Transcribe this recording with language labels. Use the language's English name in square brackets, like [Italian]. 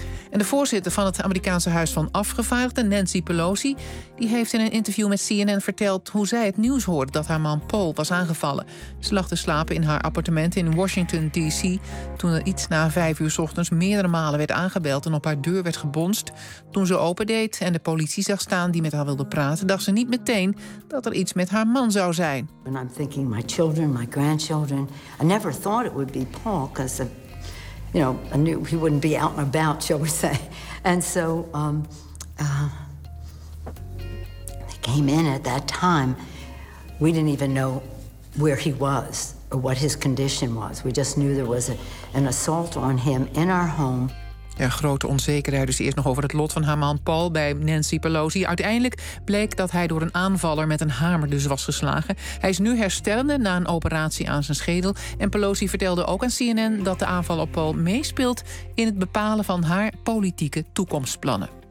[Dutch] En de voorzitter van het Amerikaanse Huis van Afgevaardigden, Nancy Pelosi, die heeft in een interview met CNN verteld hoe zij het nieuws hoorde dat haar man Paul was aangevallen. Ze lag te slapen in haar appartement in Washington, D.C. toen er iets na 5 uur 's ochtends meerdere malen werd aangebeld en op haar deur werd gebonst. Toen ze opendeed en de politie zag staan die met haar wilde praten, dacht ze niet meteen dat er iets met haar man zou zijn. [English] When I'm thinking my children, my grandchildren, I never thought it would be Paul, because of, you know, I knew he wouldn't be out and about, shall we say. And so they came in at that time. We didn't even know where he was or what his condition was. We just knew there was an assault on him in our home. [Dutch] Ja, grote onzekerheid dus eerst nog over het lot van haar man Paul bij Nancy Pelosi. Uiteindelijk bleek dat hij door een aanvaller met een hamer dus was geslagen. Hij is nu herstellende na een operatie aan zijn schedel. En Pelosi vertelde ook aan CNN dat de aanval op Paul meespeelt in het bepalen van haar politieke toekomstplannen.